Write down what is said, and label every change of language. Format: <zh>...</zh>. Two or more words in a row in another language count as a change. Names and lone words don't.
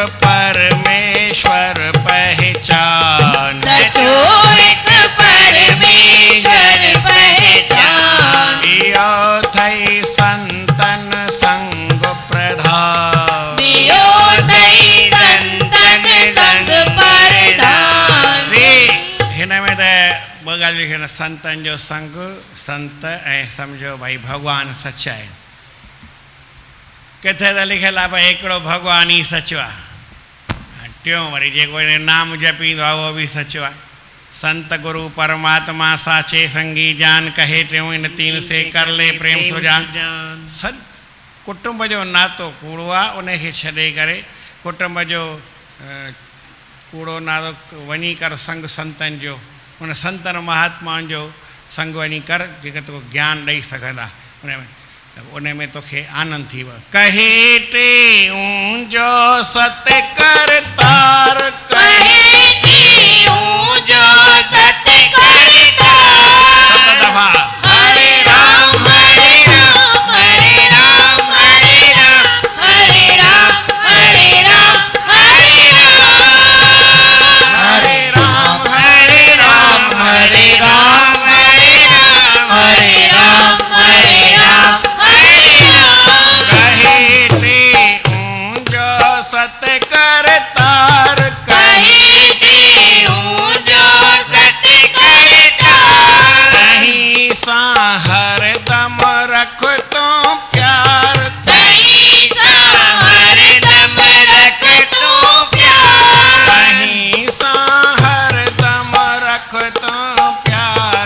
<sd>परमेश्वर पहचान, सचो एक परमेश्वर पहचान। इयो थई संतन संग प्रधान, दियो थई संतन संग प्रधान। हिन में त ॿ ॻाल्हियूं लिखियल आहिनि, संतनि जो संग, संत ऐं सम्झो भाई भॻवानु सच आहे। किथे त लिखियलु आहे भाई हिकिड़ो भॻवानु ई सचो आहे, टियों वरी जेको हिन नाम जपींदो आहे उहो बि सचो आहे।</sd> <hi>संत गुरु परमात्मा साचे संगी जान, कहे टियों इन तीन से कर ले प्रेम सुजान।</hi> <sd>सर कुटुंब जो नातो कूड़ो आहे, उनखे छॾे करे कुटुंब जो कूड़ो नातो वञी कर संग संतनि जो, उन संतनि महात्माउनि जो संग वञी कर, जेके तो ज्ञान ॾेई सघंदा उन में तोखे आनंद थी वियो। कहे टे जो सत कर तार, कहे टियों जो सत कर तार। 7 दफ़ा</sd> <hi>हरे राम हरे राम हरे राम हरे राम हरे राम हरे राम हरे राम हरे राम हरे राम हरे राम हरे राम हरे राम हरे राम हरे राम।</hi> <sd>कहे टे जो सत कर तार, कहे टियों जो सत कर तार। कहीं सा हर दम रख तो प्यार, कहीं सा हर दम रख तू प्यार। कहीं सा हर दम रख तो प्यार,</sd>